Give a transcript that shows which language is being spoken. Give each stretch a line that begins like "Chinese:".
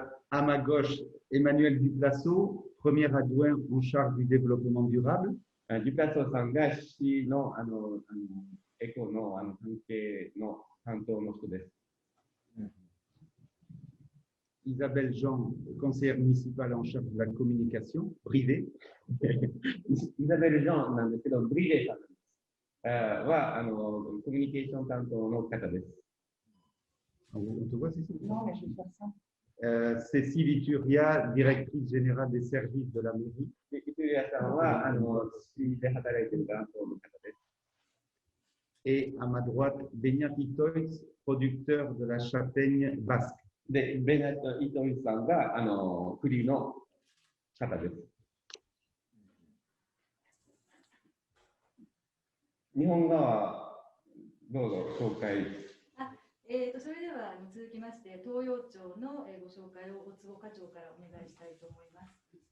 French: À ma gauche, Emmanuel Duplaceau, premier adjoint en charge du développement durable.
Japanese: Duplaceau-sanが市のエコの関係の担当の人です。
French: Isabelle Jean, conseillère municipale en charge de la communication privée.
Japanese: Isabelle Jean なんですけど、ブリレーさんはコミュニケーション担当の方です。
French: On te voit, Cécile? Non, mais je vais faire ça. Cécile Ituria, directrice générale des services de la mairie.
Japanese: Ituria さんは市で働いている担当の方です。
French: Et à ma droite, Beñat Itoiz, producteur de la châtaigne basque.
Japanese: で、ベネット・イトイさんが栗の方です。日本語はどうぞ紹介。それでは続きまして、東洋町のご紹介を大坪課長からお願いしたいと思います。